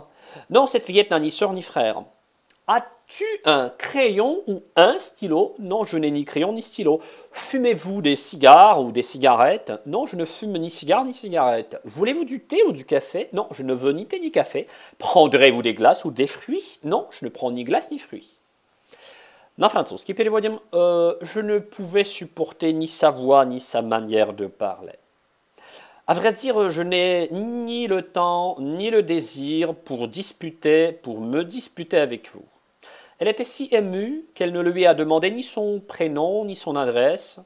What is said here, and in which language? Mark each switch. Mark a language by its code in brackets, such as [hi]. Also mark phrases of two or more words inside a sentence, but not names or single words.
[fr] Non, cette fillette n'a ni sœur ni frère. As-tu un crayon ou un stylo? Non, je n'ai ni crayon ni stylo. Fumez-vous des cigares ou des cigarettes? Non, je ne fume ni cigare ni cigarette. Voulez-vous du thé ou du café? Non, je ne veux ni thé ni café. Prendrez-vous des glaces ou des fruits? Non, je ne prends ni glace ni fruits. [ru] На французский переводим. [fr] Je ne pouvais supporter ni sa voix ni sa manière de parler. À vrai dire, je n'ai ni le temps ni le désir pour me disputer avec vous. Elle était si émue qu'elle ne lui a demandé ni son prénom ni son adresse.